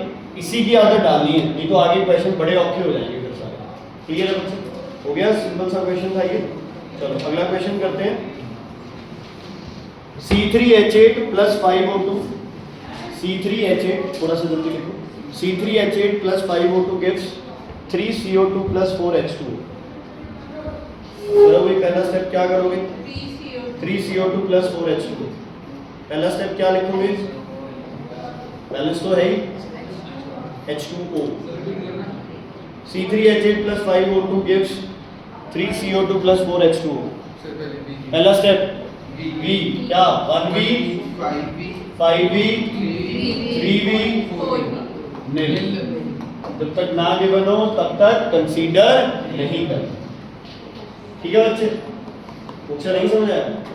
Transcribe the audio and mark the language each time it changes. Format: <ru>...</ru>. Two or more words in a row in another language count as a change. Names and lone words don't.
<hi>इसी की आदत डालनी है, नहीं तो आगे क्वेश्चन बड़े औखे हो जाएंगे फिर सारे। क्लियर है बच्चे? हो गया, सिंपल सा क्वेश्चन था ये। चलो अगला क्वेश्चन करते हैं।</hi> <en>C3H8 plus 5O2,</en> <hi>C3H8 थोड़ा सा जल्दी लिखो,</hi> <en>C3H8 plus 5O2 gives 3CO2 प्लस 4H2O।</en> <hi>करोगे पहला स्टेप क्या करोगे? 3CO2 प्लस 4H2O। पहला स्टेप क्या लिखोगे? बैलेंस तो है ही, H2O।</hi> <en>C3H8 plus 5O2 gives 3CO2 plus 4H2O।</en> <hi>पहला स्टेप V क्या? 1V 5V 3V नील। जब तक ना गिवन हो तब तक कंसीडर नहीं कर। ठीक है बच्चे, कुछ नहीं समझ आया?</hi>